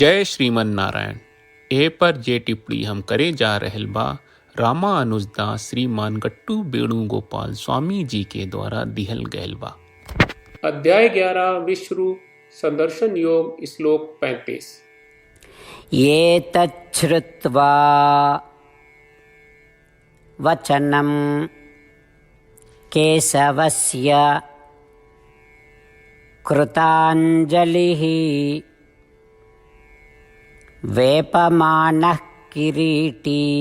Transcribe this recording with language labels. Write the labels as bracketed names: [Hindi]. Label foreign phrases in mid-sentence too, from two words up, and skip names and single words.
[Bhojpuri] जय श्रीमन नारायण। ए पर जे टिप्पणी हम करे जा रहल बा रामानुजदास श्रीमान गट्टू वेणुगोपाल स्वामी जी के द्वारा दिहल गयल बा। अध्याय 11 विश्वरूप संदर्शन योग श्लोक 35। [Sanskrit] ये तच्छ्रुत्वा वचनं केशवस्य कृताञ्जलिः वेपमानः किरीटी